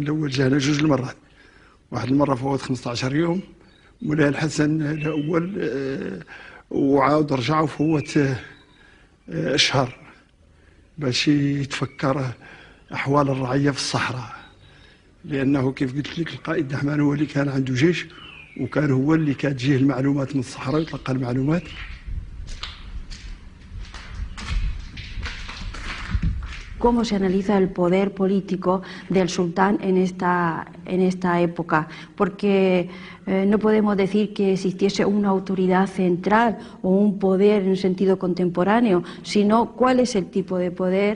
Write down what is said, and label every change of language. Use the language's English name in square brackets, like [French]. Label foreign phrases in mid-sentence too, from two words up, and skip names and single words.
[Arabic] الأول جانا 2 المرات، واحد المرة فوت 15 يوم مولاي الحسن الأول وعاود رجعوا فوت أشهر باش يتفكر أحوال الرعية في الصحراء، لأنه كيف قلت لك القائد دحمان هو اللي كان عنده جيش، وكان هو اللي كتجيه المعلومات من الصحراء ويتلقى المعلومات. [Spanish] Cómo se analiza el poder político del sultán en esta época, porque no podemos decir que existiese una autoridad central o un poder en sentido contemporáneo, sino cuál es el tipo de poder.